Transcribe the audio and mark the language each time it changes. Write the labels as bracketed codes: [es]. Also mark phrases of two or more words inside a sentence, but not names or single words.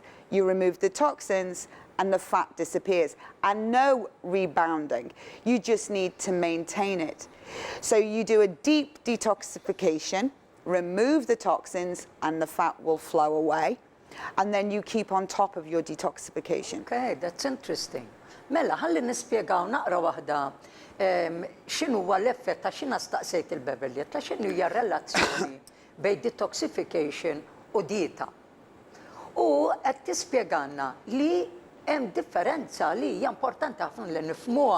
[en] You remove the toxins and the fat disappears, and no rebounding. You just need to maintain it. So you do a deep detoxification, remove the toxins, and the fat will flow away. And then you keep on top of your detoxification. Okay, that's interesting. [mt] Mela, ħalli nispjegaw naqra waħda x'inhu huwa l-effett ta' x'inha staqsejt il-Beverley, ta' x'inhu hija relazzjoni bejn detoxification u dieta. U qed tispjegana li hemm differenza li hija importanti ħafna li nifhmuha.